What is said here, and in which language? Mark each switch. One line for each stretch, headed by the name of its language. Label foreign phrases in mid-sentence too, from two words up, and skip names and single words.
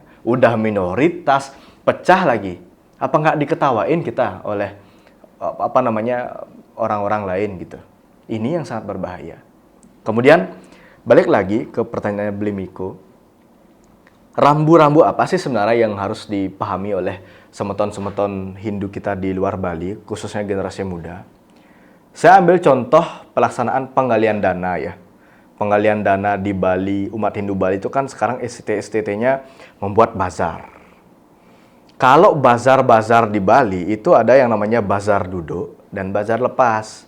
Indonesian: Udah minoritas, pecah lagi. Apa nggak diketawain kita oleh orang-orang lain gitu. Ini yang sangat berbahaya. Kemudian balik lagi ke pertanyaan Blimiko. Rambu-rambu apa sih sebenarnya yang harus dipahami oleh semeton-semeton Hindu kita di luar Bali, khususnya generasi muda? Saya ambil contoh pelaksanaan penggalian dana ya. Penggalian dana di Bali, umat Hindu Bali itu kan sekarang STT-nya membuat bazar. Kalau bazar-bazar di Bali itu ada yang namanya bazar duduk dan bazar lepas.